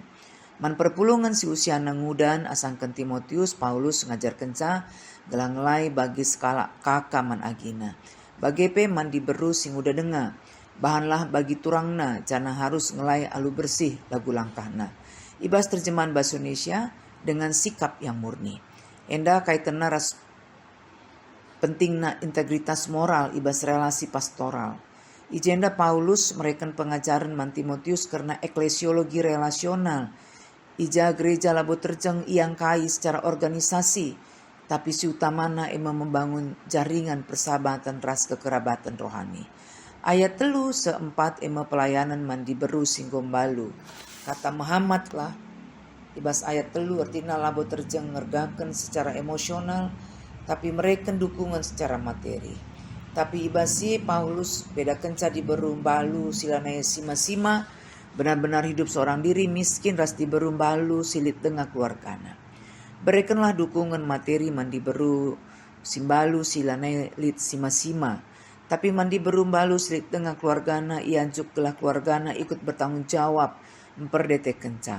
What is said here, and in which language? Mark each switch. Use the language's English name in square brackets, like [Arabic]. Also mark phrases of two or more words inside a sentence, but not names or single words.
[Batak Karo] Man perpulungan si usiana ngudan asangkan Timotius Paulus ngajar kenca gelah ngelai bagi skala kakak man agina. Bagepe man diberu sing udah denga. Bahanlah bagi turangna jana harus ngelai alu bersih lagu langkahna. [Indonesian] Ibas terjemahan bahasa Indonesia dengan sikap yang murni. [Batak Karo] Enda kaitan ras pentingna [Indonesian] integritas moral [Batak Karo] ibas [Indonesian] relasi pastoral. [Batak Karo] Ijenda Paulus mereken pengajaran man Timotius karena [Indonesian] eklesiologi relasional. [Batak Karo] Ija gereja labo terjeng iang kai [Indonesian] secara organisasi, [Batak Karo] tapi si utamana ema [Indonesian] membangun jaringan persahabatan [Batak Karo] ras [Indonesian] kekerabatan rohani. [Batak Karo] Ayat 3:4 ema pelayanan man diberu singgombalu. Kata Muhammad lah, ibas ayat 3 artinya labo terjeng ngergakan [Indonesian] secara emosional, [Batak Karo] tapi mereka [Indonesian] dukungan secara materi. [Batak Karo] Tapi ibasi Paulus beda kenca diberu balu silanaya sima-sima, [Indonesian] benar-benar hidup seorang diri miskin [Batak Karo] ras diberu balu silit tengah keluargana. [Indonesian] Berikanlah dukungan materi [Batak Karo] man diberu simbalu silanaya lit sima-sima. Tapi man diberu balu silit tengah keluargana ianjuk gelah keluargana [Indonesian] ikut bertanggung jawab [Batak Karo] memperdete kenca.